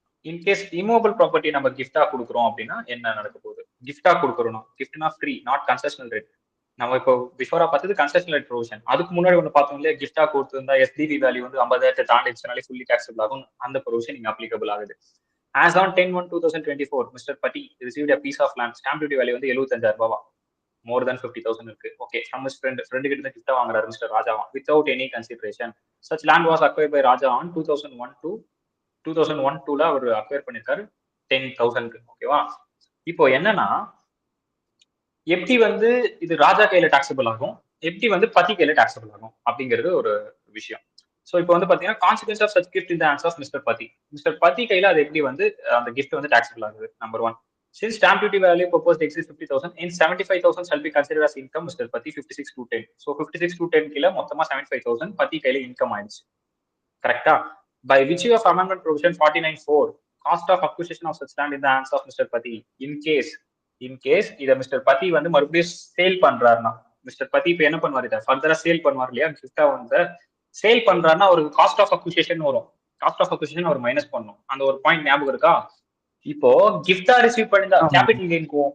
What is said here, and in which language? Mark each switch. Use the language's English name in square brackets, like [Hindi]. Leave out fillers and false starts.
[Tamil] In case immobile property நம்ம கிஃப்டா கொடுக்குறோம் அப்படின்னா என்ன நடக்க போகுது? கிஃப்டா கொடுக்குறோம், கிஃப்ட்னா ஃப்ரீ, நாட் கன்செஷனல் ரேட். நம்ம இப்போ பிஃபோரா பார்த்தது கன்செஷனல் ரேட் ப்ரொவிஷன். அதுக்கு முன்னாடி ஒன்று பார்த்தோம் இல்லையா, கிஃப்டா கொடுத்துருந்தா எஸ்டிவி வேல்யூ வந்து 50,000 தாண்டிச்சுனாலே ஃபுல்லி டாக்ஸபிள் ஆகும். அந்த ப்ரொவிஷன் இங்க அப்ளிகபிள் ஆகுது. [English] As on 10/1/2024, Mr. Pati received a piece of land. Stamp duty value வந்து 75,000 ரூபாவா, more than 50,000 இருக்கு. Okay, from his friend கிட்ட இருந்து கிஃப்டா வாங்குறாரு மிஸ்டர் ராஜாவா without any consideration. Such land was acquired by Raja on 2001-2ல அவர் அக்வயர் பண்ணிருக்காரு 10,000. [Tamil] ஓகேவா. இப்போ என்னன்னா எப்படி வந்து இது ராஜா கையில டாக்ஸபிள் ஆகும், எப்படி வந்து பதி கையில டாக்ஸபிள் ஆகும் அப்படிங்கிறது ஒரு விஷயம். ஸோ இப்போ வந்து பாத்தீங்கன்னா consequence of such gift in the hands of mister பதி கையில அது எப்படி வந்து அந்த கிஃப்ட் வந்து டாக்ஸபிள் ஆகுது. [English] Number 1, since stamp duty value proposed exceeds 50,000 and 75,000 shall be considered as income Mr. Pati 56/10. [Tamil] So 56/10 கீழ மொத்தமா 75,000 பதி கையில இன்கம் ஆயிடுச்சு. கரெக்டா. [English] By virtue of amendment provision 49(4), cost of acquisition of such land in the hands of Mr. [Tamil] Pati in case இத mister பதி வந்து மறுபடியும் சேல் பண்றாருன்னா, மிஸ்டர் பதி இப்ப என்ன பண்ணுவாரு, இதை ஃபர்தரா சேல் பண்ணுவார் இல்லையா, கிஃப்டா வந்து சேல் பண்றாருன்னா ஒரு காஸ்ட் ஆஃப் அக்விசிஷன் வரும். Cost of acquisition our minus பண்ணும். அந்த ஒரு பாயிண்ட் ஞாபகம் இருக்கா? இப்போ கிஃப்டா ரிசீவ் பண்ணிருந்தா கேபிட்டல் கெயின்